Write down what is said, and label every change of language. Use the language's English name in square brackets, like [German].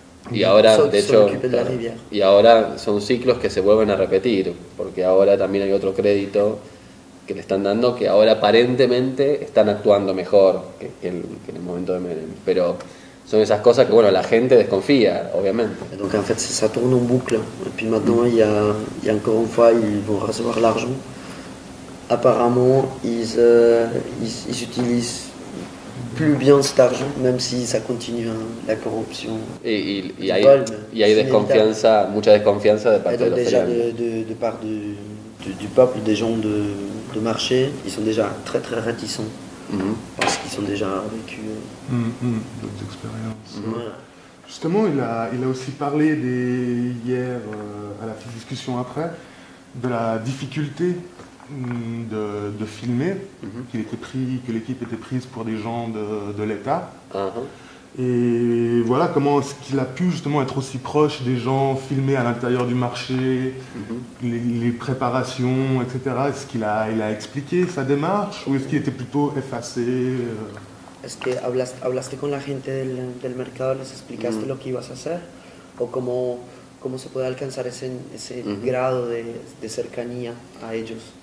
[Spanish] Y ahora, de hecho, y ahora son ciclos que se vuelven a repetir, porque ahora también hay otro crédito que le están dando, que ahora aparentemente están actuando mejor que en el momento de Menem, pero son esas cosas que, bueno, la gente desconfía, obviamente. [French] Et donc en fait ça tourne en boucle, et puis maintenant il y a encore une fois, ils vont recevoir l'argent. Apparemment ils utilisent plus bien cet argent, même si ça continue, hein, la corruption. [Spanish] Y hay desconfianza, mucha desconfianza de parte de los feriantes. [French] De part du peuple, des gens de marché, ils sont déjà très très réticents, parce qu'ils sont déjà vécu d'autres expériences. Voilà. Justement, il a aussi parlé hier, à la petite discussion après, de la difficulté de filmer, que l'équipe était prise pour des gens de l'État. Et voilà, comment est-ce qu'il a pu justement être aussi proche des gens, filmer à l'intérieur du marché, les préparations, etc. Est-ce qu'il a expliqué sa démarche, ou est-ce qu'il était plutôt effacé? Est-ce que [Spanish] hablaste con la gente del mercado, les explicaste lo que ibas a hacer? ¿O cómo se puede alcanzar ese grado de cercanía a ellos?